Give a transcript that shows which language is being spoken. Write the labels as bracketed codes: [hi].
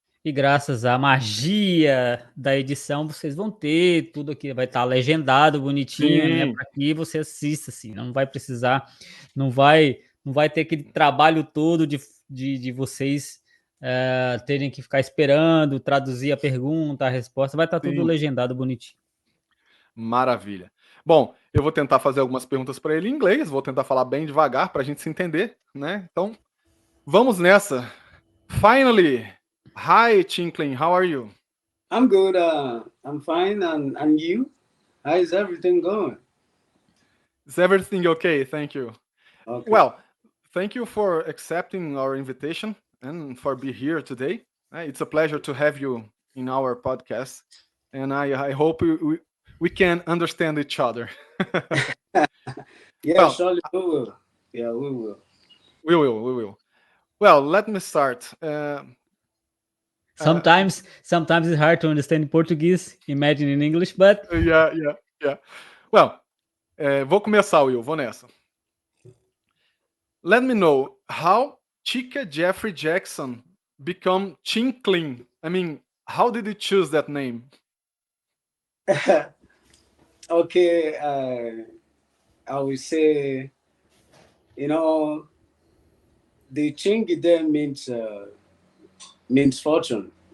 [pt] Graças à magia da edição, vocês vão ter tudo aqui, vai estar legendado bonitinho, né, para que você assista, assim, não vai precisar, não vai ter aquele trabalho todo de vocês terem que ficar esperando, traduzir a pergunta, a resposta, vai estar tudo legendado bonitinho. Maravilha. Bom, eu vou tentar fazer algumas perguntas para ele em inglês, vou tentar falar bem devagar para a gente se entender, né? Então, vamos nessa. [en] Finally, hi Tinkling, how are you? I'm good. I'm fine. And you? How is everything going? Is everything okay? Thank you. Okay. Well, thank you for accepting our invitation and for being here today. It's a pleasure to have you in our podcast, and I hope we can understand each other. Yeah, well, surely we will. Yeah, we will. We will. Well, let me start. Sometimes it's hard to understand Portuguese, imagine in English, but... Yeah. [pt] Well, vou começar, Will, vou nessa. [en] Let me know how Chica Jeffrey Jackson become Tinkling. I mean, how did you choose that name? Okay, I would say, the Chingy there means fortune.